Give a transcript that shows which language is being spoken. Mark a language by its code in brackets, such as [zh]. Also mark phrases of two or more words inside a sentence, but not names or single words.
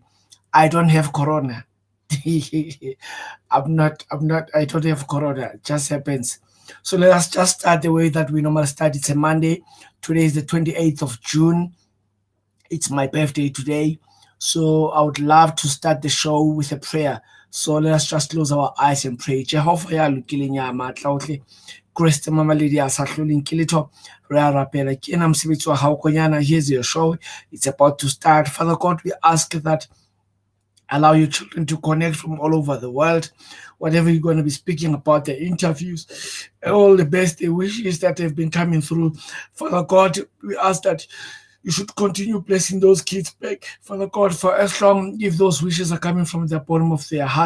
[en] I don't have corona. I don't have corona. It just happens. So let us just start the way that we normally start. It's a Monday. Today is the 28th of June. It's my birthday today. So I would love to start the show with a prayer. So let us just close our eyes and pray. [st] Jehovah ya lokileng ya matla ohle. Kreste mama lady a sa hloleng ke letho re a rapela ke ena mosebetsi wa hao konyana. [en] Here's your show. It's about to start. Father God, we ask that allow your children to connect from all over the world. Whatever you're going to be speaking about, the interviews, all the best wishes that have been coming through. Father God, we ask that you should continue blessing those kids back, Father God, for as long if those wishes are coming from the bottom of their hearts.